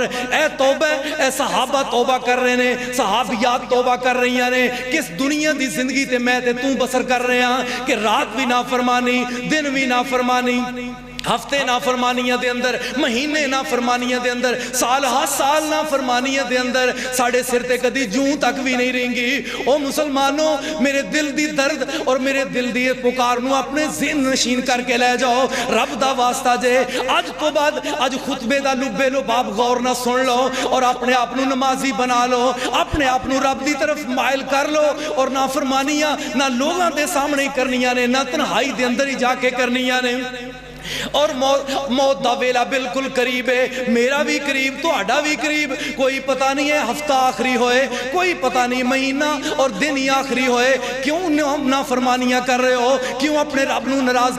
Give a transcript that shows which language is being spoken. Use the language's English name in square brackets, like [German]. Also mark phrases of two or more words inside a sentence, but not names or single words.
[Punjabi] اے توبہ، اے صحابہ توبہ کر رہے نے، صحابیات توبہ کر رہی ہیں، کس دنیا دی زندگی تے میں تے توں بسر کر رہے ہیں کہ رات بھی نافرمانی، دن بھی نافرمانی، ہفتے نافرمانیاں دے اندر، مہینے نافرمانیاں دے اندر، سال سال نافرمانیاں دے اندر، ساڑھے سر تے کدی جوں تک بھی نہیں رہیں گی۔ او مسلمانوں میرے دل دی درد اور میرے دل دی پکار نو اپنے ذہن نشین کر کے لے جاؤ۔ رب دا واسطہ جے اج تو بعد اج خطبے دا لبے لو باب غور نہ سن لو اور اپنے آپ نو نمازی بنا لو، اپنے آپ نو رب دی طرف مائل کر لو، اور نافرمانیاں نہ لوگاں دے سامنے کرنیاں نے، نہ تنہائی دے اندر ہی جا کے کرنیاں نے۔ اور موت دا ویلا بالکل قریب ہے، میرا بھی قریب، تو آڈا بھی قریب، کوئی پتہ نہیں ہے ہفتہ آخری ہوئے، کوئی پتہ نہیں مہینہ اور دن ہی آخری ہوئے، کیوں نافرمانیاں کر رہے ہو، کیوں اپنے رب نو ناراض؟